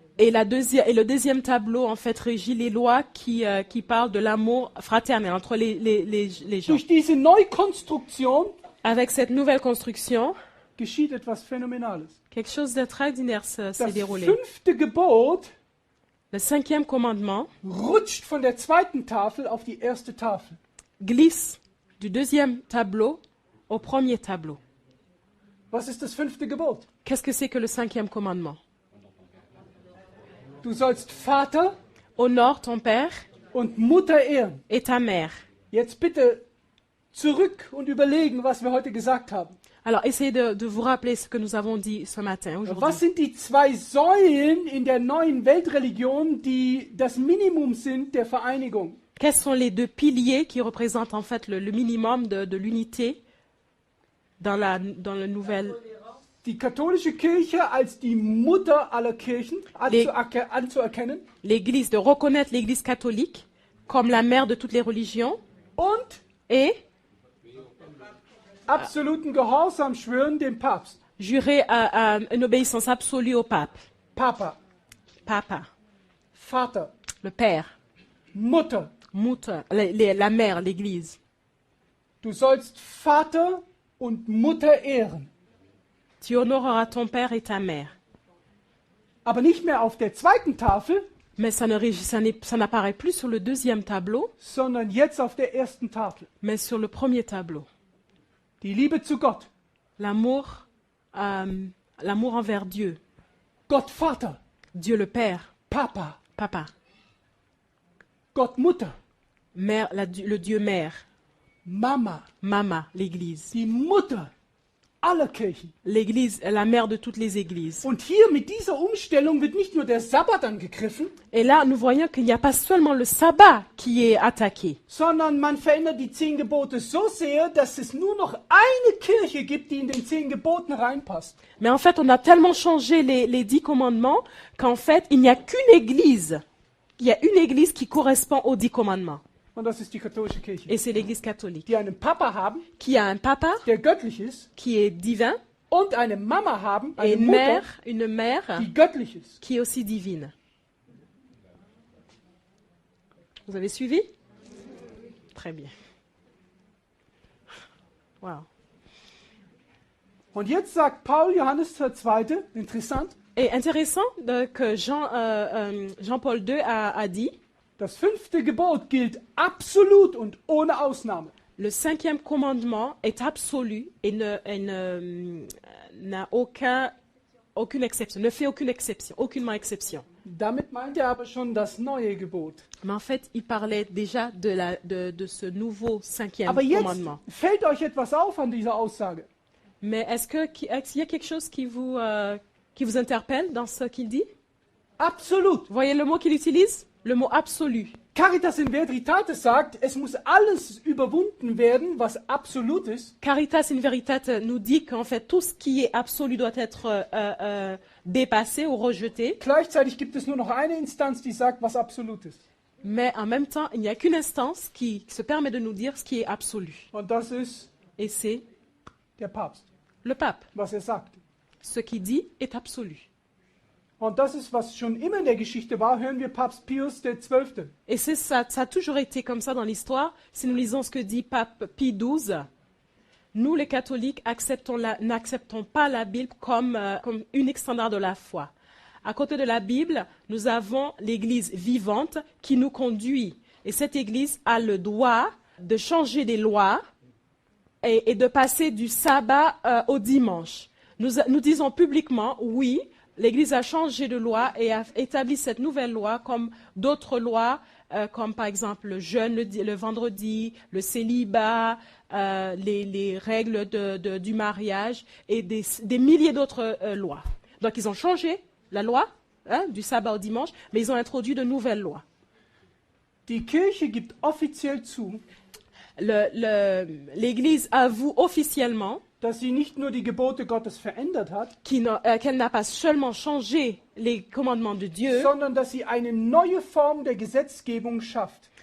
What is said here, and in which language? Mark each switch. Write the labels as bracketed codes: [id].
[fr] Et le deuxième tableau, en fait, régit les lois qui parlent de l'amour fraternel entre les gens. [de] Durch diese Neukonstruktion [fr] Avec cette nouvelle construction, [de] geschieht etwas Phänomenales. [fr] quelque chose d'extraordinaire s'est [de] Das [fr] déroulé. [de] 5. Gebot [fr] Le 5e commandement [de] rutscht von der 2. Tafel auf die 1. Tafel. [fr] glisse du 2e tableau au 1er tableau. [de] Was ist das 5. Gebot? [fr] Qu'est-ce que c'est que le 5e commandement? [de] Du sollst Vater [fr] Honore ton père [de] und Mutter ehren. [fr] et ta mère. [de] Jetzt bitte zurück und überlegen, was wir heute gesagt haben. [fr] Alors, essayez de vous rappeler ce que nous avons dit ce matin, [de] Was [fr] aujourd'hui. [de] sind die 2 Säulen in der neuen Weltreligion, die das Minimum sind der Vereinigung? [fr] Quels sont les 2 piliers qui représentent en fait le minimum de l'unité dans le nouvel... [de] Die katholische Kirche als die Mutter aller Kirchen anzuerkennen [fr] L'Église, de reconnaître l'Église catholique comme la mère de toutes les religions [de] und [fr] et [de] absoluten Gehorsam schwören dem Papst. [fr] jurer à une obéissance absolue au pape. [de] Papa, [fr] Papa, [de] Vater, [fr] le père, [de] Mutter. [fr] Mutter, la mère, l'Église. [de] Du sollst Vater und Mutter ehren. [fr] Tu honoreras ton père et ta mère. [de] Aber nicht mehr auf der 2. Tafel, [fr] Mais ça n'apparaît plus sur le 2e tableau, [de] sondern jetzt auf der 1. Tafel. [fr] mais sur le 1er tableau. [de] Die Liebe zu Gott. [fr] L'amour envers Dieu. [de] Gott Vater, [fr] Dieu le Père, [de] Papa, [fr] Papa. [de] Gott Mutter, [fr] Mère, le Dieu Mère. [de] Mama, [fr] Mama, l'Église. [de] die Mutter aller Kirchen. [fr] L'Église est la mère de toutes les églises. [de] Und hier mit dieser Umstellung wird nicht nur der Sabbat angegriffen, [fr] Et là, nous voyons qu'il n'y a pas seulement le sabbat qui est attaqué, [de] sondern man verändert die 10 Gebote so sehr, dass es nur noch eine Kirche gibt, die in den 10 Geboten reinpasst. [fr] mais en fait, on a tellement changé les 10 commandements qu'en fait, il n'y a qu'une église. Il y a une église qui correspond aux 10 commandements. [de] Und das ist die katholische Kirche, [fr] Et c'est l'église catholique. [de] die einen Papa haben, [fr] Qui a un papa [de] der göttlich ist, [fr] qui est divin [de] und eine Mama haben, [fr] et [de] eine Mutter, [fr] une mère [de] die göttlich ist. [fr] qui est aussi divine. Vous avez suivi? Très bien. Wow. [de] Und jetzt sagt Paul Johannes II., interessant, Et intéressant que Jean-Paul II a dit, das 5. Gebot gilt absolut und ohne Ausnahme. [fr] le 5e commandement est absolu et n'a aucune exception, ne fait aucune exception, aucunement exception. [de] Damit meint er aber schon das neue Gebot. [fr] Mais en fait, il parlait déjà de ce nouveau 5e [de] Aber jetzt [fr] commandement. [de] fällt euch etwas auf an dieser Aussage. [fr] Mais est-ce qu'il y a quelque chose qui vous interpelle dans ce qu'il dit? [de] Absolut. [fr] Vous voyez le mot qu'il utilise? Le mot absolu. [de] Caritas in Veritate sagt, es muss alles überwunden werden, was absolut ist. [fr] Caritas in Veritate nous dit qu'en fait, tout ce qui est absolu doit être dépassé ou rejeté. [de] Gleichzeitig gibt es nur noch eine Instanz, die sagt, was absolut ist. [fr] Mais en même temps, il n'y a qu'une instance qui se permet de nous dire ce qui est absolu. [de] Und das ist [fr] Et c'est [de] der Papst, [fr] le pape. [de] was er sagt. [fr] Ce qu'il dit est absolu. [de] Und das ist, was schon immer in der Geschichte war, hören wir Papst Pius XII. [fr] Et ça a toujours été comme ça dans l'histoire. Si nous lisons ce que dit Pape Pie XII, nous les catholiques n'acceptons pas la Bible comme unique standard de la foi. À côté de la Bible, nous avons l'Église vivante qui nous conduit. Et cette Église a le droit de changer des lois et de passer du sabbat au dimanche. Nous disons publiquement, oui, l'Église a changé de loi et a établi cette nouvelle loi comme d'autres lois, comme par exemple le jeûne le vendredi, le célibat, les règles du mariage et des milliers d'autres lois. Donc ils ont changé la loi du sabbat au dimanche, mais ils ont introduit de nouvelles lois. [de] Die Kirche gibt offiziell zu, [fr] L'Église avoue officiellement [de] dass sie nicht nur die Gebote Gottes verändert hat, [fr] qu'elle n'a pas seulement changé les commandements de Dieu, [de] sondern dass sie eine neue Form der Gesetzgebung schafft.